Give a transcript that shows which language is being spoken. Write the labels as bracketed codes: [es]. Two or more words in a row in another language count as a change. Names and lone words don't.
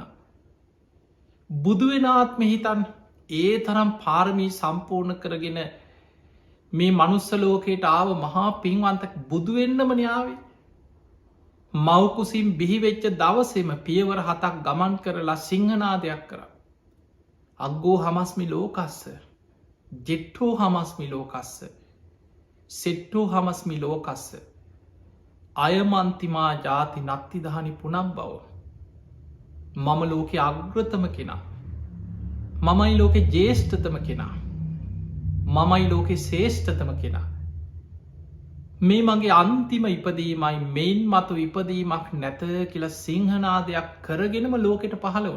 [si] බුදුවෙනාත්ම හිතන් ඒ තරම් පාරමී සම්පූර්ණ කරගෙන මේ මනුස්සලෝකයට ආව මහා පින්වන්තක් බුදුවෙන්නම න්‍යාවේ. මවකුසින් බිහිවෙච්ච දවසෙම පියවර 7ක් ගමන් කරලා සිංහනාදයක් කර. [pi] අග්ගෝ හමස්මි ලෝකස්ස ජෙට්ටෝ හමස්මි ලෝකස්ස සෙට්ටෝ හමස්මි ලෝකස්ස අයමන්තිමා ජාති නත්තිදහනි පුනම් බව. [si] මම ලෝකෙ අග්‍රතම කෙනා. මමයි ලෝකෙ ජේෂ්ඨතම කෙනා. මමයි ලෝකෙ ශේෂ්ඨතම කෙනා. මේ මගේ අන්තිම ඉපදීමයි මෙයින් මතු ඉපදීමක් නැත කියලා සිංහනාදයක් කරගෙනම ලෝකෙට පහළ වුණ.